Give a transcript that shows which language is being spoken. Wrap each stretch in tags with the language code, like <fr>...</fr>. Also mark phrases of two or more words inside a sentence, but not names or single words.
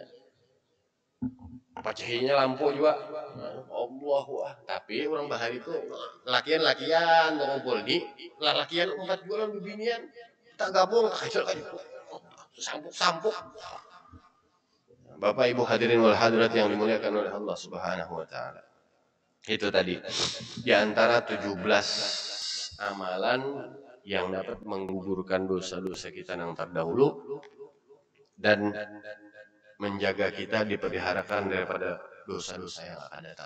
<bjn>Pacahinya lampu juga. Allah. Tapi orang bahari itu lakian ngumpul di lakian umpat juga orang bibinian. Tak gabung kacau. Sampuk.</bjn> <id>Bapak Ibu</id> <ar>الحاضرين والحاضرات</ar> <id>yang dimuliakan oleh Allah</id> <ar>سبحانه وتعالى.</ar> <id>Itu tadi di antara 17 amalan yang dapat menggugurkan dosa-dosa kita yang terdahulu dan menjaga kita dipeliharakan daripada dosa-dosa yang akan datang.</id>